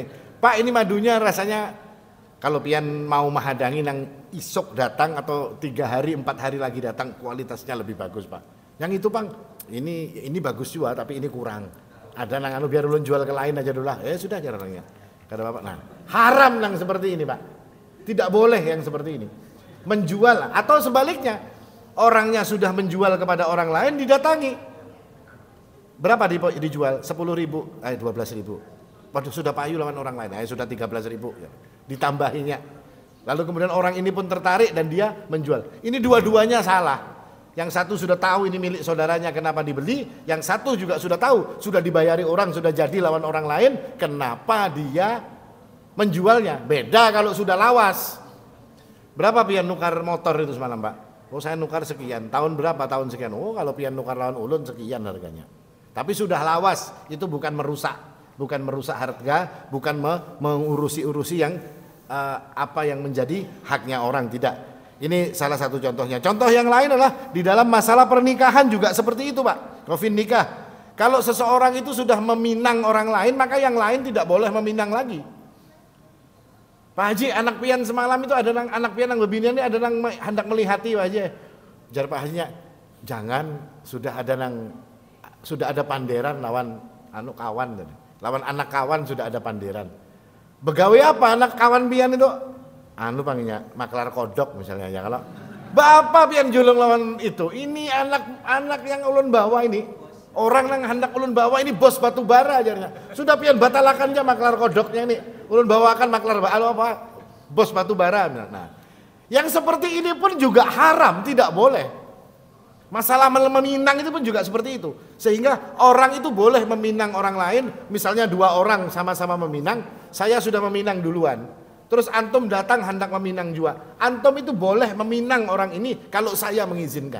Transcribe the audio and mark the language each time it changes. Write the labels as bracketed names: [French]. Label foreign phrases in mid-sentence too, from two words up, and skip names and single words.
[Indonesian] Pak ini madunya rasanya kalau pian mau menghadangin yang isok datang atau 3 hari 4 hari lagi datang kualitasnya lebih bagus Pak. Yang itu Bang ini bagus juga tapi ini kurang. [Banjar] Ada nang anu biar ulun jual ke lain aja dulu lah. [Indonesian] Sudah jarangnya. Kata Bapak. Nah, haram nang seperti ini, Pak. Tidak boleh yang seperti ini. Menjual atau sebaliknya, orangnya sudah menjual kepada orang lain didatangi. Berapa dijual? 10.000, 12.000. [Banjar] Waduh sudah payu lawan orang lain. [Indonesian] Sudah 13.000 ya. Ditambahinya. Lalu kemudian orang ini pun tertarik dan dia menjual. Ini dua-duanya salah. Yang satu sudah tahu ini milik saudaranya kenapa dibeli, yang satu juga sudah tahu sudah dibayari orang, sudah jadi lawan orang lain, kenapa dia menjualnya. Beda kalau sudah lawas. [Banjar] Berapa pian nukar motor itu semalam Pak? [Indonesian] Oh saya nukar sekian. Tahun berapa? Tahun sekian. [Banjar] Oh kalau pian nukar lawan ulun sekian harganya. [Indonesian] Tapi sudah lawas, itu bukan merusak. Bukan merusak harga, bukan mengurusi-urusi yang apa yang menjadi haknya orang, tidak. Ini salah satu contohnya. Contoh yang lain adalah di dalam masalah pernikahan juga seperti itu Pak. Kofin nikah. Kalau seseorang itu sudah meminang orang lain, maka yang lain tidak boleh meminang lagi. Pak Haji, [Banjar] anak pian semalam itu ada anak pian yang lebih ini ada yang hendak melihati Pak Haji. Jar Pak Hajinya, jangan sudah ada panderan lawan anu kawan tadi. Lawan anak kawan sudah ada panderan. Begawe apa anak kawan pian itu? Anu panggilnya maklar kodok misalnya ya kalau bapak pian julung lawan itu ini anak yang ulun bawa ini orang yang hendak ulun bawa ini bos batu bara ajarnya sudah pian batalakannya maklar kodoknya ini ulun bawakan maklar apa bos batu bara. [Indonesian] Nah yang seperti ini pun juga haram, tidak boleh. Masalah meminang itu pun juga seperti itu, sehingga orang itu boleh meminang orang lain. Misalnya 2 orang sama-sama meminang, saya sudah meminang duluan. Terus antum datang hendak meminang juga. Antum itu boleh meminang orang ini kalau saya mengizinkan.